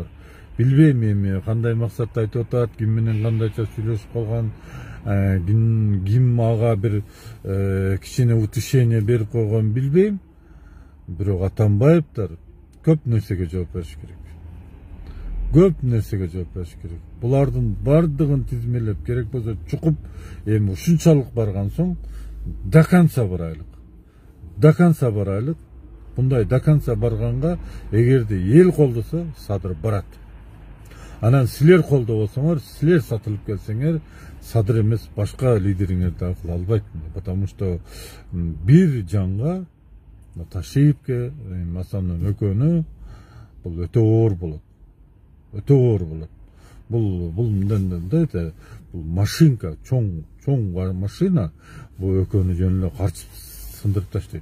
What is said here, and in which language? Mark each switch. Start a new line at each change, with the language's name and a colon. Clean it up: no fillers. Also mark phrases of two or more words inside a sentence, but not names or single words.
Kyrgyz: Билбейм эми кандай максатта айтып атат, ким менен кандайча сүйлөшүп калган, ким ага бир кичине утешение берип койгон билбейм. Бирок Атамбаевдер көп нерсеге жооп бериш керек. Булардын бардыгын тизмелеп, керек болсо чукуп, эми ушунчалык барган соң
Russian: до конца
Kyrgyz: барайлык. Bunday
Russian: до конца
Kyrgyz: барганга, эгерде эл колдосо, Садыр барат. Анан силер колдобосоңор, силер сатылып келсеңер, Садыр эмес башка лидериңер да кыла албайт.
Russian: Потому что
Kyrgyz: бир жанга Ташиевке, Масанын экөөнү бул өтө оор болот. Бул мындай машинка, чоң машина, бул экөөнү жөн эле карчып сындырып таштайт.